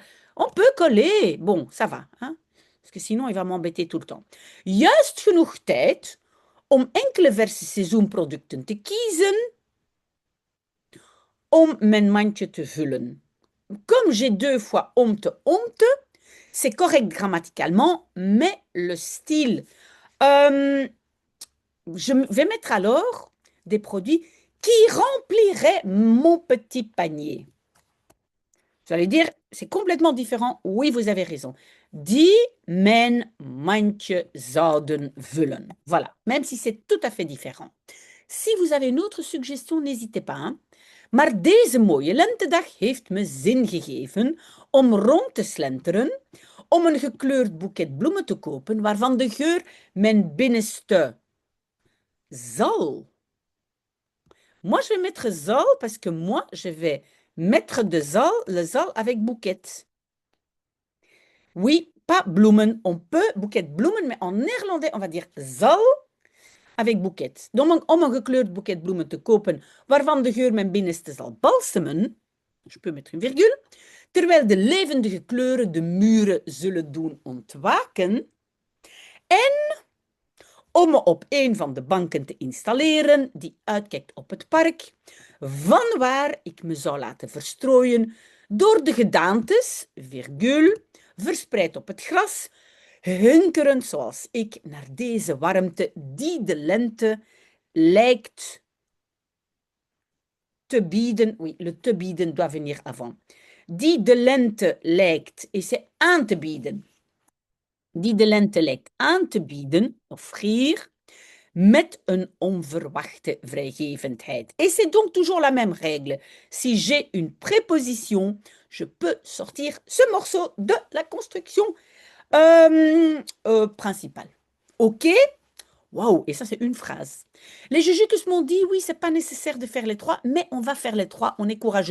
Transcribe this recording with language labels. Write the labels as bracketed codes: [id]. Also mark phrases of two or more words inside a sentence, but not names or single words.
[fr] On peut coller. Bon, ça va. Hein? Parce que sinon, il va m'embêter tout le temps. [nl] Juist genoeg tijd om enkele verse seizoenproducten te kiezen om mijn mandje te vullen. [fr] Comme j'ai deux fois omte, c'est correct grammaticalement, mais le style. Je vais mettre alors des produits qui rempliraient mon petit panier. Vous allez dire, c'est complètement différent. Oui, vous avez raison. [nl] Die mijn mandje zouden vullen. [fr] Voilà, même si c'est tout à fait différent. Si vous avez une autre suggestion, n'hésitez pas. Hein? [nl] Maar deze mooie lentedag heeft me zin gegeven om rond te slenteren, om een gekleurd boeket bloemen te kopen, waarvan de geur mijn binnenste zal. [fr] Moi, je vais mettre zal parce que moi, je vais mettre de zal, le zal avec bouquet. Oui, pas bloemen. On peut bouquet bloemen, mais en néerlandais, on va dire zal avec bouquet. Donc, [nl] om een gekleurd boeket bloemen te kopen, waarvan de geur mijn binnenste zal balsemen, [fr] je peux mettre une virgule, [nl] terwijl de levendige kleuren de muren zullen doen ontwaken, en om me op een van de banken te installeren die uitkijkt op het park, vanwaar ik me zou laten verstrooien door de gedaantes, virgule, verspreid op het gras, hunkerend zoals ik naar deze warmte die de lente lijkt te bieden. [fr] Oui, le [nl] te bieden [fr] doit venir avant. [nl] Die de lente lijkt, [fr] et c'est [nl] aan te bieden. Die de lente lijkt aan te bieden, offrir, met een onverwachte vrijgevendheid. [fr] Et c'est donc toujours la même règle. Si j'ai une préposition, je peux sortir ce morceau de la construction principale. OK? Waouh, et ça c'est une phrase. Les jujukus m'ont dit, oui, c'est pas nécessaire de faire les trois, mais on va faire les trois, on est courageux.